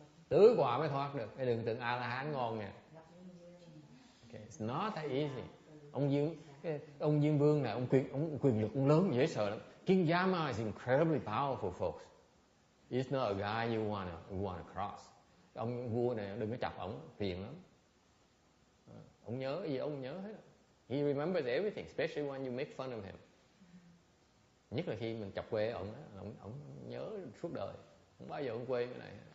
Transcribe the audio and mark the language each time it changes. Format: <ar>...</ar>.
<vi>Tứ quả mới thoát được. Đừng tưởng A-la-hán ngon nè. Okay.</vi> <en>It's not that easy.</en> <vi>Ông Diêm Vương này, ông quyền lực ông lớn dễ sợ lắm.</vi> <en>King Yama is incredibly powerful, folks. He's not a guy you wanna cross.</en> <vi>Ông vua này đừng có chọc ổng, phiền lắm. Ông nhớ gì ông nhớ hết.</vi> <en>He remembers everything, especially when you make fun of him.</en> <vi>Nhất là khi mình chọc quê ổng nhớ suốt đời. Không bao giờ ông quên cái này.</vi>